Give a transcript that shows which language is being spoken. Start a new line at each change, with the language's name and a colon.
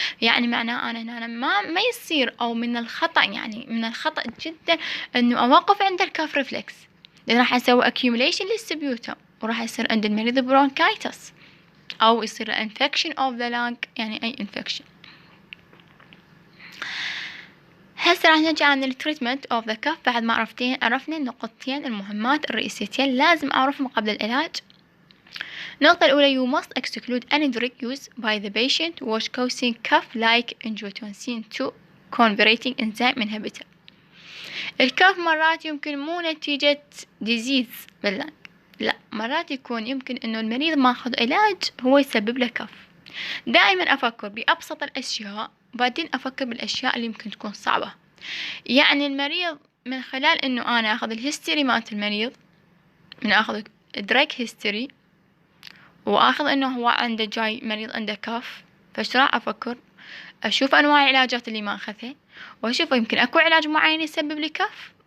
Arabic: يعني معناه أنا هنا ما يصير، أو من الخطأ، يعني من الخطأ جدا إنه أوقف عند الكاف ريفلكس، لأن راح أسوي accumulation للسبيوتم، وراح يصير عند المريض برونكايتس، أو يصير
English: infection of the lung،
Arabic: يعني أي infection. هسه راح نرجع عن التريتمنت اوف ذا كف. بعد ما عرفنا النقطتين المهمات الرئيسيتين لازم أعرفهم قبل العلاج. النقطة الأولى:
English: you must exclude any drug used by the patient which causing cough like angiotensin II converting enzyme inhibitor.
Arabic: الكف مرات يمكن مو نتيجة disease باللنج، لا، مرات يمكن إنه المريض ماخذ علاج هو يسبب له كف. دائما أفكر بأبسط الأشياء، بعدين أفكر بالأشياء اللي يمكن تكون صعبة. يعني المريض من خلال إنه أنا أخذ الهيستوري مالت المريض، من أخذ دراج هيستوري، وأخذ إنه هو عنده جاي مريض عنده كف، فش راح أفكر؟ أشوف أنواع العلاجات اللي ما أخذها، وأشوف يمكن أكو علاج معين يسبب لي كف.